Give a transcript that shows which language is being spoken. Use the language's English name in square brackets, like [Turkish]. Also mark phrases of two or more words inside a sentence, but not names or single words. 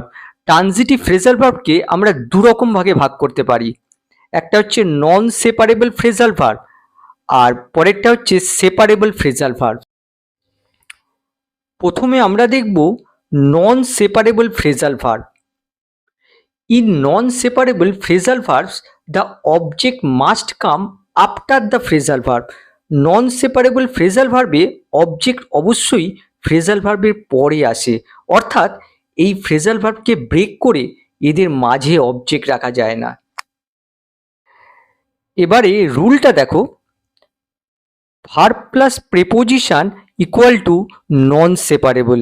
[English] transitive phrasal verbকে [Bangla] আমরা দুরকম ভাগে ভাগ করতে পারি। একটা হচ্ছে [English] non separable phrasal verb, [Bangla] আর পরেরটা হচ্ছে [English] separable phrasal verb. [Bangla] প্রথমে আমরা দেখব [English] non separable phrasal verb. In non-separable phrasal verbs, the object must come after the phrasal verb. Non-separable phrasal verbe [Bangla] object অবশ্যই [English] phrasal verbের [Bangla] পরে আসে, অর্থাৎ এই phrasal ভার্বকে ব্রেক করে এদের মাঝে অবজেক্ট রাখা যায় না। এবারে রুলটা দেখো, [English] verb plus preposition equal to non separable.